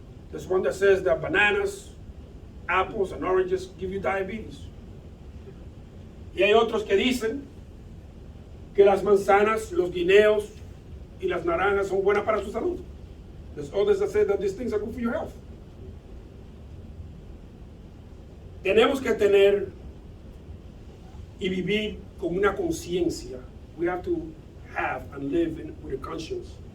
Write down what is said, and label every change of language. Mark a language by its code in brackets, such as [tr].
[en] There's one that says that bananas, apples, and oranges give you diabetes. [es] Y hay otros que dicen que las manzanas, los guineos y las naranjas son buenas para su salud. [en] There's others that say that these things are good for your health. [es] Tenemos que tener y vivir con una conciencia. [en] We have to have and live with a conscience.